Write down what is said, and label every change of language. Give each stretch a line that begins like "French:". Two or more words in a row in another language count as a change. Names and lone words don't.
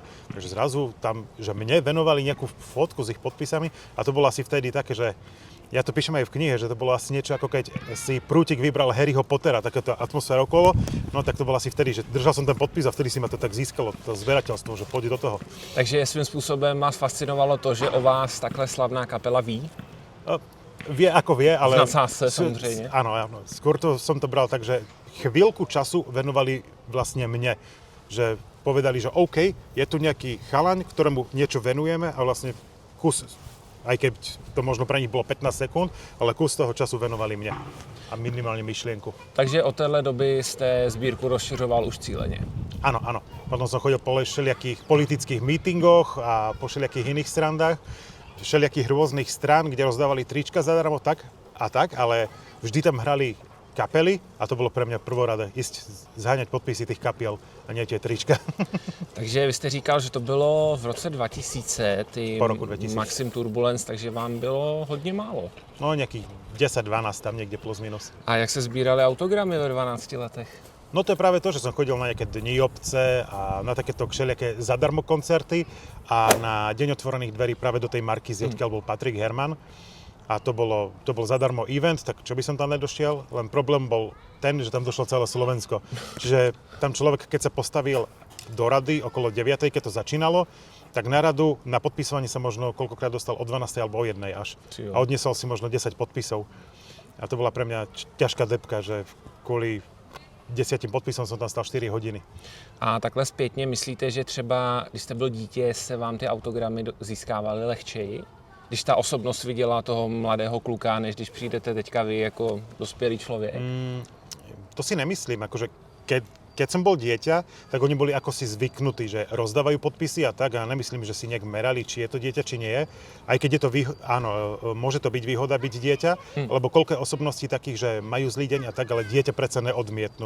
Slovak: Takže zrazu tam, že mne venovali nejakú fotku s ich podpisami a to bolo asi vtedy také, že ja to píšem aj v knihe, že to bolo asi niečo ako keď si Prútik vybral Harryho Pottera, takáto atmosféra okolo, no tak to bolo asi vtedy, že držal som ten podpis a vtedy si ma to tak získalo, to zberateľstvo, že poď do toho.
Czech: Takže svým způsobem vás fascinovalo to, že o vás takhle slavná kapela ví?
Slovak: Vie ako vie, ale...
Czech: V nadsázce samozřejmě.
Slovak: Áno, skôr som to bral tak, že chvíľku času venovali vlastne mne, že povedali, že OK, je tu nejaký chalaň, ktorému niečo venujeme a vlastne kus, aj keď to možno pre nich bolo 15 sekúnd, ale kus toho času venovali mne a minimálne myšlienku.
Czech: Takže od téhle doby ste sbírku rozšiřoval už cíleně?
Slovak: Áno. Potom som chodil po všelijakých politických mítingoch a po všelijakých iných srandách, všelijakých rôznych strán, kde rozdávali trička zadarmo tak, ale vždy tam hrali kapely a to bolo pre mňa prvorada ísť zháňať podpisy tých kapiel a nie tie trička.
Czech: Takže vy jste říkal, že to bylo v roce 2000, ty
Slovak: Po roku 2000.
Czech: Maxim Turbulence, takže vám bylo hodně málo.
Slovak: No nejakých 10-12 tam niekde plus minus.
Czech: A jak se sbírali autogramy ve 12 letech?
Slovak: No to je práve to, že som chodil na nejaké dni obce a na takéto všelijaké zadarmo koncerty a na deň otvorených dverí práve do tej Markízy, odkiaľ bol Patrik Herman. A to bol zadarmo event, tak čo by som tam nedošiel? Len problém bol ten, že tam došlo celé Slovensko. Čiže tam človek, keď sa postavil do rady okolo 9, keď to začínalo, tak na radu, na podpisovanie sa možno koľkokrát dostal o 12 alebo o 1 až. A odniesol si možno 10 podpisov. A to bola pre mňa ťažká debka, že kvôli 10 podpisom som tam stal 4 hodiny.
Czech: A takhle zpětně myslíte, že třeba, když jste byl dítě, se vám ty autogramy získávaly lehčeji? Když ta osobnost viděla toho mladého kluka, než když přijdete teďka vy jako dospělý člověk?
Slovak: To si nemyslím, akože keď som bol dieťa, tak oni boli ako si zvyknutí, že rozdávajú podpisy a tak a nemyslím, že si nejak merali, či je to dieťa, či nie je. Aj keď je to áno, môže to byť výhoda byť dieťa, lebo koľko je osobností takých, že majú zlý deň a tak, ale dieťa predsa neodmietnú.